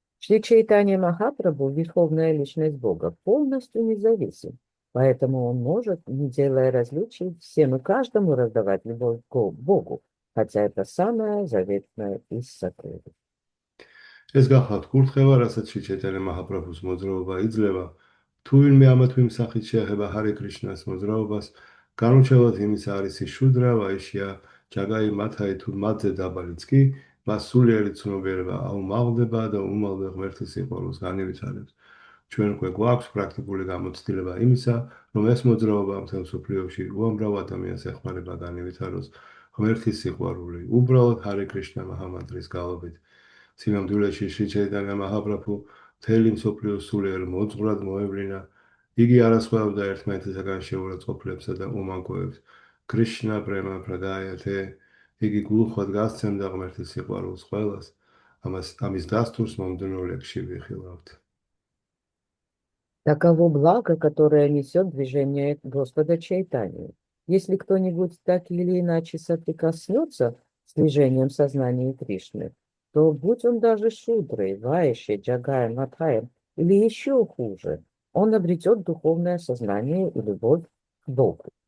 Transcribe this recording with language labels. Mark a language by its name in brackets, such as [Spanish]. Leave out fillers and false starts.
[Russian] Шри Чайтанья Махапрабху, верховная личность Бога, полностью независим. Поэтому он может, не делая различий, всем и каждому раздавать любовь к Богу, хотя это самое заветное из сокровищ. [Georgian] ეს გახლავთ კურთხევა, რასაც შიჩეთანა მაჰაპრაბჰუს მოძრაობა იძლევა, თუ ვინმე ამა თუ იმ სახით შეეხება ჰარე კრიშნას მოძრაობას, განუჩევად იმის არის ის შუდრა, ვაიშია, ჯაგაი მათაი თუ მათზე დაბალიც კი, მას სულიერი ცნობიერება აუმაღლდება და უმალვე ღმერთის სიყვარულს განივითარებს. ჩვენ უკვე გვაქვს პრაქტიკული გამოცდილება იმისა, რომ ეს მოძრაობა მთელ მსოფლიოში უამრავ ადამიანს ეხმარება განივითაროს ღმერთის სიყვარული, უბრალოდ ჰარე კრიშნა მაჰამანტრის გალობით. სინამდვილეში შრი ჩაიტანია მაჰაპრაბჰუ მთელი მსოფლიოს სულიერ მოძღვრად მოევლინა. იგი არასხვავებდა ერთმანეთისაგან შეურაცხყოფლებსა და უმანკოებს. [Sanskrit] კრიშნა პრემა პრადაიათე [Georgian] იგი გულხოდ გასცემდა ღმერთის სიყვარულს ყველას. ამის დასტურს მომდევნო ლექსში ვიხილავთ. [Russian] Таково благо, которое несет движение Господа Чайтаньи. Если кто-нибудь так или иначе соприкоснется с движением сознания Кришны, то будь он даже Шудрой, Вайшей, Джагаем, Мадхаем или еще хуже, он обретет духовное сознание и любовь к Богу.